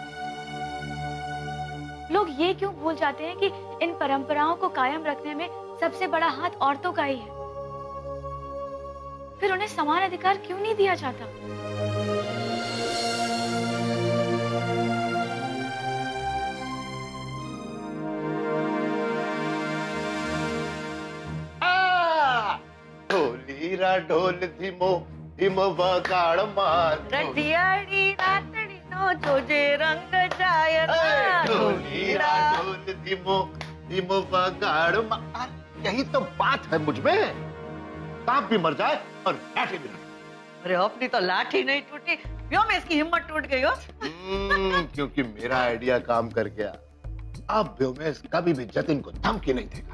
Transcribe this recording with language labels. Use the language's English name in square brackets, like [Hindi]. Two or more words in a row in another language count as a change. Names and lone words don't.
[Hindi] लोग ये क्यों भूल जाते हैं कि इन परंपराओं को कायम रखने में सबसे बड़ा हाथ औरतों का ही है? फिर उन्हें समान अधिकार क्यों नहीं दिया जाता? [Gujarati] ઢોલીરા ઢોલ ધીમો ધીમો વગાડ માર રઢિયાળી રાતડી નો જોજે રંગ જાયના ઢોલીરા ઢોલ ધીમો ધીમો વગાડ માર। [Hindi] यही तो बात है मुझ में, सांप भी मर जाए और लाठी भी ना। अरे अपनी तो लाठी नहीं टूटी, क्यों में इसकी हिम्मत टूट गई हो? क्योंकि मेरा आइडिया काम कर गया। अब व्योमेश कभी भी जतिन को धमकी नहीं देगा।